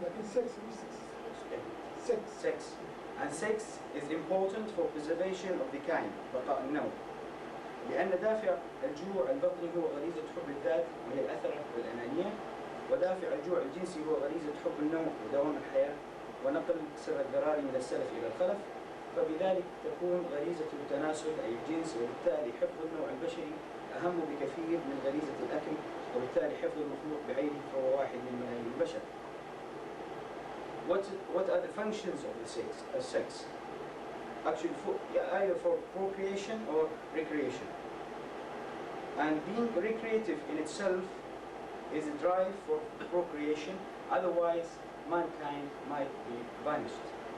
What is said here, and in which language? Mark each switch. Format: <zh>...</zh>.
<en>Sex. And 6 is important for preservation of the kind,</en> <ar>بقاء النوم. لأن دافع الجوع البطني هو غريزة حب الذات وهي الأثرة والأنانية، ودافع الجوع الجنسي هو غريزة حب النوم ودوام الحياة ونقل سر الذراري من السلف إلى الخلف، فبذلك تكون غريزة التناسل أي الجنس، وبالتالي حفظ النوع البشري أهم بكثير من غريزة الأكل، وبالتالي حفظ المخلوق بعينه فهو واحد من ملايين البشر.</ar> <en>What are the functions of the sex? Actually, either for procreation or recreation. And being recreative in itself is a drive for procreation, otherwise mankind might be vanished.</en>